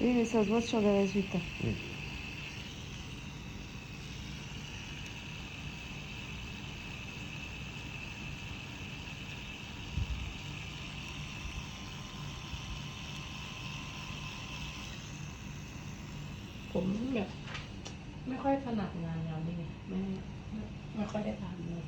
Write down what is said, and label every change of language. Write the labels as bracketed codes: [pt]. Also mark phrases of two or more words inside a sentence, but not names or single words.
[fr] Oui, mais ça se voit sur les résultats. [th] ผมแบบไม่ค่อยถนัดงานแนวนี้ไงไม่ค่อยได้ทำเลย